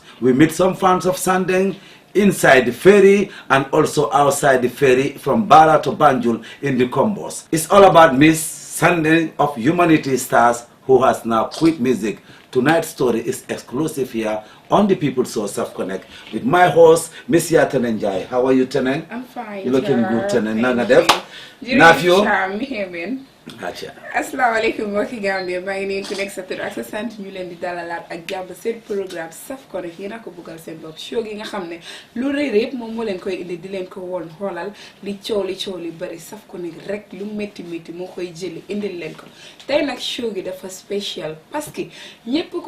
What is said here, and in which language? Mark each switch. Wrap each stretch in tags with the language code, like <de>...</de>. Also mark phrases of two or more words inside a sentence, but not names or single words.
<en>We meet some fans of Sandeng inside the ferry and also outside the ferry from Bara to Banjul in the combos. It's all about Miss Sandeng of Humanity Stars who has now quit music. Tonight's story is exclusive here on the People's Source of Connect with my host, Miss Tenenjai. How are you, Teneng? I'm fine. You're looking good,</en> <wo>Teneng. Nana Def. Asalaamaaleykum mbokki Gambia maa ngi nuyu ku nekk sa tur ak sa sant ñu leen di dalalaat ak jàmm seen programme Saf Connect yéen a ko bëggal seen bopp show gi nga xam ne lu rëy rëy moom moo leen koy indi di leen ko woon xoolal li coow li bëri Saf Connect rek lu métti moo koy jëli indil leen ko tey nag show gi dafa spécial</wo> <fr>parce que</fr> <wo>ñëpp ku</wo>